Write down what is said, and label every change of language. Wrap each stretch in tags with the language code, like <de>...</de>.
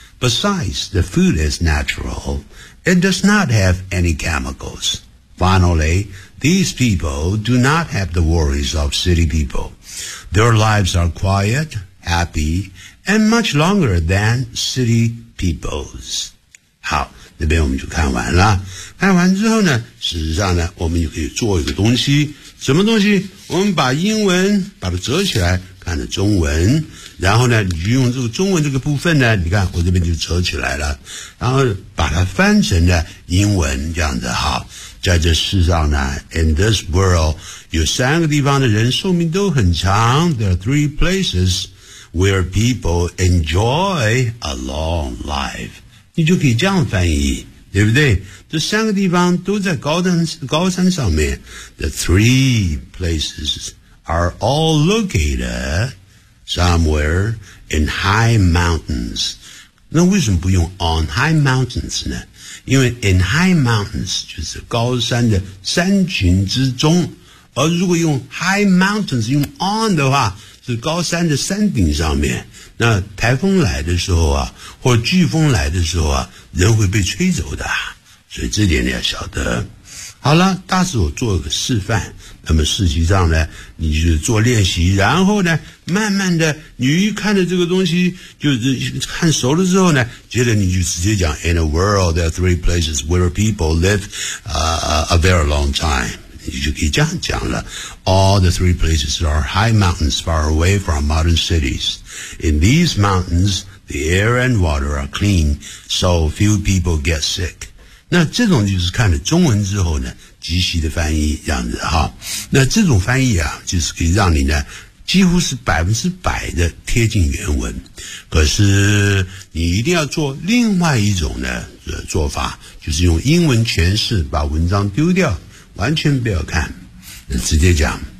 <en>Besides, the food is natural. It does not have any chemicals. Finally, these people do not have the worries of city people. Their lives are quiet, happy, and much longer than city people's.</en> <zh>好，那边我们就看完了。看完之后呢，事实上呢，我们就可以做一个东西。什么东西？我们把英文把它折起来看着中文然后呢你就用这个中文这个部分呢你看我这边就折起来了然后把它翻成了英文这样子好在这世上呢</zh> <en>In this world</en> <zh>有三个地方的人寿命都很长</zh> <en>There are three places where people enjoy a long life.</en> <zh>你就可以这样翻译，对不对？这三个地方都在高山上面。</zh> <en>The three places are all located somewhere in high mountains.</en> <zh>那为什么不用</zh> <en>on high mountains</en> <zh>呢？因为</zh> <en>in high mountains</en> <zh>就是高山的山群之中，而如果用</zh> <en>high mountains</en> <zh>用 on 的话，是高山的山顶上面。那台风来的时候啊，或飓风来的时候啊，人会被吹走的，所以这点你要晓得。好了，大师我做个示范，那么实际上呢，你就做练习，然后呢，慢慢的，你一看着这个东西，就是看熟了之后呢，接着你就直接讲</zh> <en>In a world, there are three places where people live a very long time.</en> <zh>你就可以这样讲了。</zh> <en>All the three places are high mountains far away from modern cities. In these mountains, the air and water are clean, so few people get sick.</en> <zh>那这种就是看了中文之后呢，即席的翻译这样子哈。那这种翻译啊，就是可以让你呢，几乎是100%的贴近原文。可是你一定要做另外一种呢做法，就是用英文诠释，把文章丢掉，完全不要看，直接讲。</zh>